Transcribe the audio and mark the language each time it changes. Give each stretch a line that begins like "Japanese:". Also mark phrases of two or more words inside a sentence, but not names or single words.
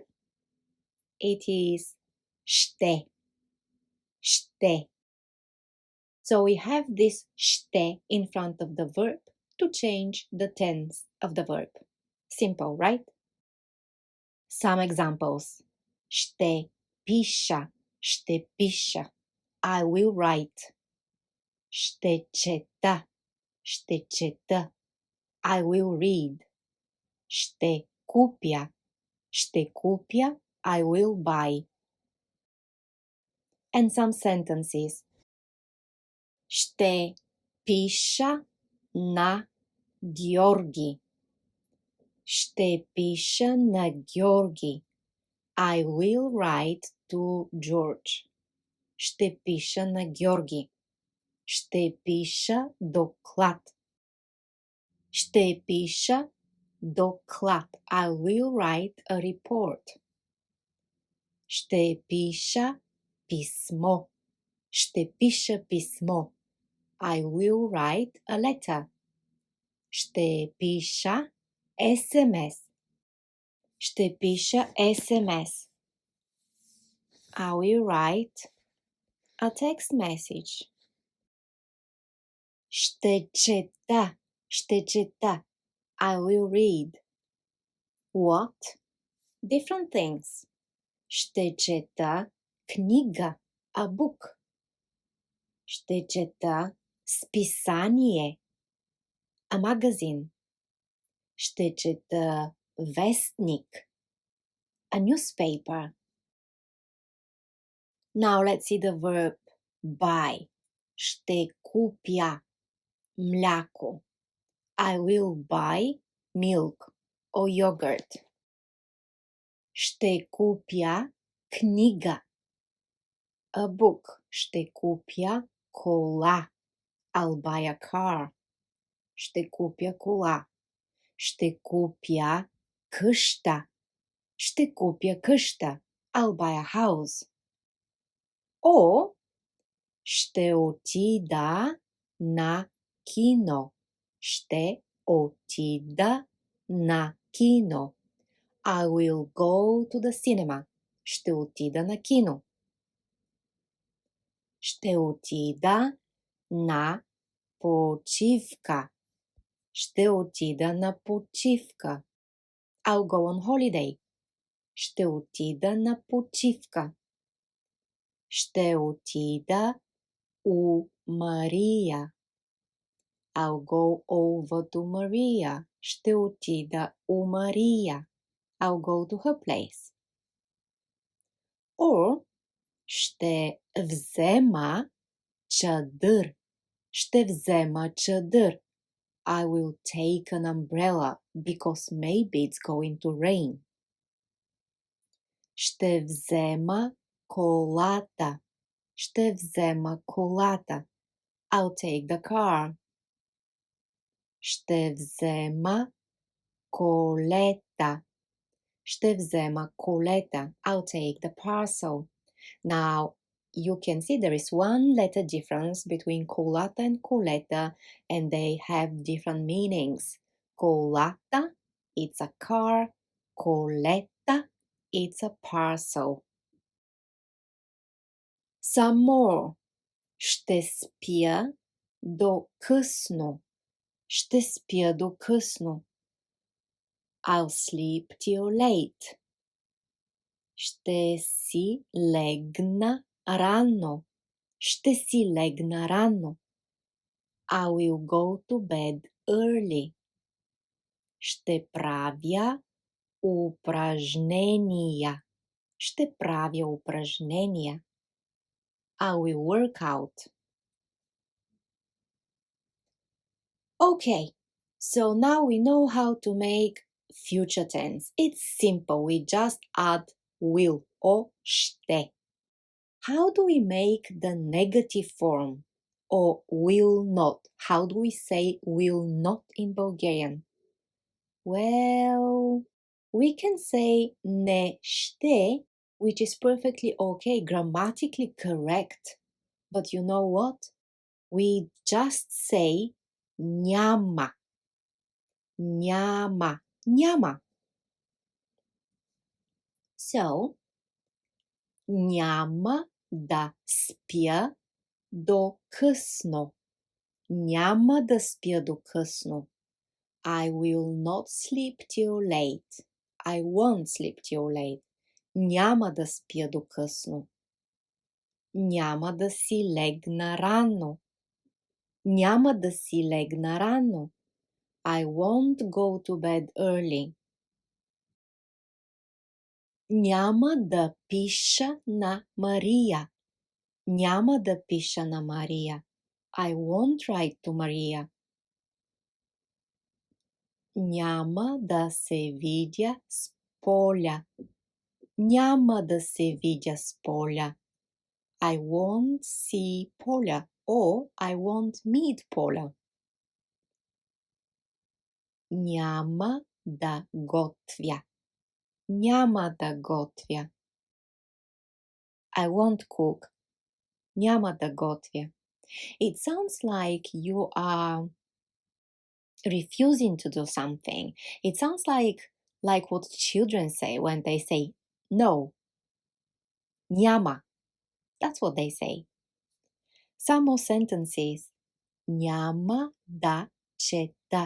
English: It is ще.
Bulgarian: Ще.
English: So we have this ще in front of the verb to change the tense of the verb. Simple, right? Some examples.
Bulgarian: Ще пиша, ще пиша.
English: I will write.
Bulgarian: Ще чета, ще чета.
English: I will read.
Bulgarian: Ще купя, ще купя.
English: I will buy. And some sentences.
Bulgarian: Ще пиша на Георги. Ще пиша на Георги.
English: I will write to George.
Bulgarian: Ще пиша на Георги. Ще пиша доклад. Ще пиша доклад.
English: I will write a report.
Bulgarian: Ще пиша писмо. Ще пиша писмо.
English: I will write a letter.
Bulgarian: Ще пиша SMS. Ще пиша SMS.
English: I will write a text message.
Bulgarian: Ще чета. Ще чета.
English: I will read. What? Different things.
Bulgarian: Ще чета книга.
English: A book.
Bulgarian: Ще чета списание.
English: A magazine.
Bulgarian: Ще чета вестник.
English: A newspaper. Now let's see the verb buy.
Bulgarian: Ще купя мляко.
English: I will buy milk or yogurt.
Bulgarian: Ще купя книга.
English: A book.
Bulgarian: Ще купя кола.
English: I'll buy a car.
Bulgarian: Ще купя кола. Ще купя къща. Ще купя къща.
English: I'll buy a house.
Bulgarian: Or ще отида на кино. Ще отида на кино.
English: I will go to the cinema.
Bulgarian: Ще отида на кино. Ще отида на почивка. Ще отида на почивка.
English: I'll go on holiday.
Bulgarian: Ще отида на почивка. Ще отида у Мария.
English: I'll go over to Maria.
Bulgarian: Ще отида у Мария.
English: I'll go to her place.
Bulgarian: Or ще взема чадър. Ще взема чадър.
English: I will take an umbrella because maybe it's going to rain.
Bulgarian: Ще взема колата. Ще взема колата.
English: I'll take the car.
Bulgarian: Ще взема колета. Ще взема колета.
English: I'll take the parcel. Now, you can see there is one letter difference between colata and coleta, and they have different meanings. Colata, it's a car. Coleta, it's a parcel. Some more.
Bulgarian: Ще спя до късно. Ще спя до късно.
English: I'll sleep till late.
Bulgarian: Ще си легна рано. Ще си легна рано.
English: I will go to bed early.
Bulgarian: Ще правя упражнения. Ще правя упражнения.
English: I will work out. Okay, so now we know how to make future tense. It's simple. We just add will or ще. How do we make the negative form? or will not? How do we say will not in Bulgarian? Well, we can say
Bulgarian: не ще,
English: which is perfectly okay, grammatically correct. But you know what? We just say няма.
Bulgarian: Няма. Няма. So, няма да спя до късно. Няма да спя до късно.
English: I will not sleep till late. I won't sleep till late.
Bulgarian: Няма да спя до късно. Няма да си легна рано. Няма да си легна рано.
English: I won't go to bed early.
Bulgarian: Няма да пиша на Мария. Няма да пиша на Мария.
English: I won't write to Maria.
Bulgarian: Няма да се видя с Поля. Няма да се видя с Поля.
English: I won't see Поля or I won't meet Поля.
Bulgarian: Няма да готвя. Няма да готвя.
English: I won't cook.
Bulgarian: Няма да готвя.
English: It sounds like you are refusing to do something. It sounds like what children say when they say no. Няма. That's what they say. Some more sentences.
Bulgarian: Няма да чета.